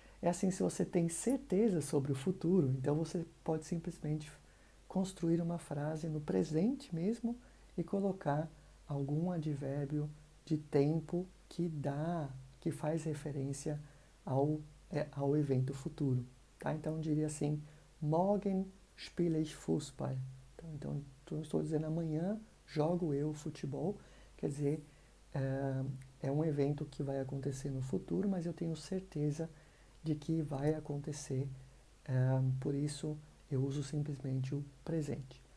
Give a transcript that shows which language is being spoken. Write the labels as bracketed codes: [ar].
[pt] É assim, se você tem certeza sobre o futuro, então você pode simplesmente construir uma frase no presente mesmo e colocar algum advérbio de tempo que faz referência ao evento futuro. Tá? Então, eu diria assim, [de] morgen spiele ich Fußball. [pt] Então, estou dizendo amanhã jogo eu futebol, quer dizer, é um evento que vai acontecer no futuro, mas eu tenho certeza de que vai acontecer, por isso eu uso simplesmente o presente.